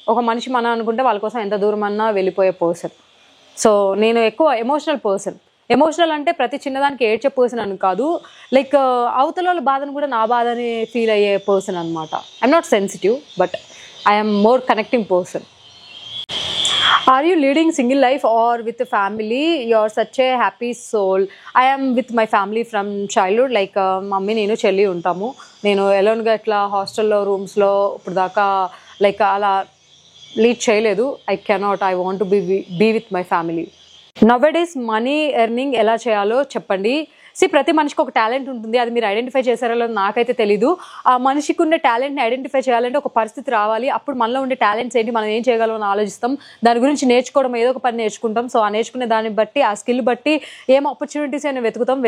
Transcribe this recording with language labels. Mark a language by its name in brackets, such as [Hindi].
[Telugu] ఒక మనిషి మనం అనుకుంటే వాళ్ళ కోసం ఎంత దూరం అన్నా వెళ్ళిపోయే పర్సన్. సో నేను ఎక్కువ ఎమోషనల్ పర్సన్. ఎమోషనల్ అంటే ప్రతి చిన్నదానికి ఏడ్చే పర్సన్ అని కాదు, లైక్ అవతల వాళ్ళ బాధను కూడా నా బాధని ఫీల్ అయ్యే పర్సన్ అనమాట. [English] I'm not sensitive, but I'm more connecting person. Are you leading single life or with a family? You're such a happy soul. I am with my family from childhood. [Telugu] Like mummy నేను చెల్లి ఉంటాము. నేను ఎలోన్గా ఇట్లా హాస్టల్లో రూమ్స్లో ఇప్పుడు దాకా like అలా lead చేయలేదు. [English] I want to be with my family. [Telugu] Nowadays money earning ఎలా చేయాలో చెప్పండి. ప్రతి మనిషికి ఒక టాలెంట్ ఉంటుంది. అది మీరు ఐడెంటిఫై చేశారో లేదో నాకైతే తెలీదు. ఆ మనిషికి ఉండే టాలెంట్ని ఐడెంటిఫై చేయాలంటే ఒక పరిస్థితి రావాలి. అప్పుడు మనలో ఉండే టాలెంట్స్ ఏంటి, మనం ఏం చేయగలం అని ఆలోచిస్తాం. దాని గురించి నేర్చుకోవడం, ఏదో ఒక పని నేర్చుకుంటాం. సో ఆ నేర్చుకునే దాన్ని బట్టి, ఆ స్కిల్ బట్టి ఏం ఆపర్చునిటీస్ అయినా వెతుకుతాం.